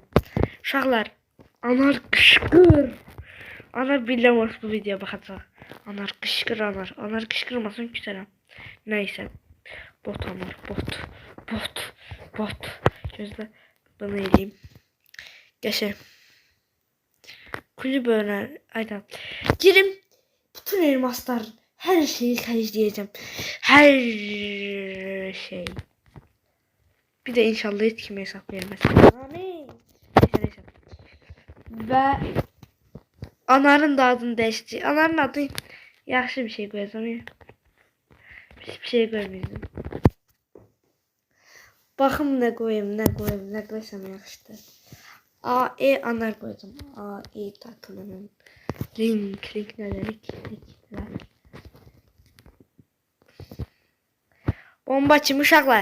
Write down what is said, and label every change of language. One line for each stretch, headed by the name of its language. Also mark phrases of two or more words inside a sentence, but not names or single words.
Azerbaijani: Uşaqlar anar qışqır. Anar biləməz bu videoya baxacaq. Anar qışqır anar. Anar qışqırmasın küsərəm. Nəysə. Bot anar bot. Bot. Gözlə. Bunu eləyim. Qəşəng.
Turkish: Kulüp öğren. Aynen. Girim.
Azerbaijani: Bütün elmaslar. Her şeyi xərcləyəcəm. Her şey.
Turkish: Bir de inşallah hiç kime hesap verməsin. Amin. Neyse. Ve anarın da adını değiştireceğim. Anarın adını yaxşı bir şey koyacağım ya. Pis bir şey koymayacağım.
Azerbaijani: Baxım nə qoyum, nə qoysam yaxşıdır.
Turkish: A-E anar koyacağım. A-E takımının.
Azerbaijani: Link nələr. Bomba kimi uşaqlar.